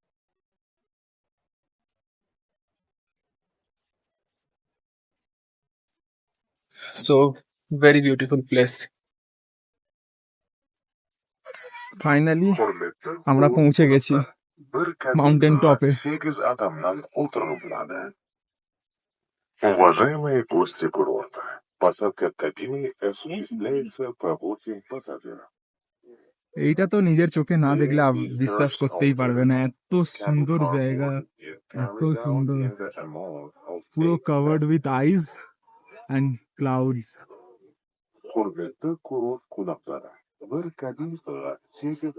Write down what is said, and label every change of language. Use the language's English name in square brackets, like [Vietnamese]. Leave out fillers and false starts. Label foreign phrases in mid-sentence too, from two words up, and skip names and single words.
[English] So very beautiful place. [Bangla] ফাইনালি আমরা পৌঁছে গেছি [English] mountain top. [Russian] Уважаемые гости курорта, посадка в кабине осуществляется по 8 пассажиров. [Bangla] এইটা তো নিজের চোখে না দেখলে বিশ্বাস করতেই পারবে না, এত সুন্দর জায়গা, এত সুন্দর, পুরো [English] covered with ice and clouds. [Azerbaijani] Hurmetli kurort konakları, bir kabin 8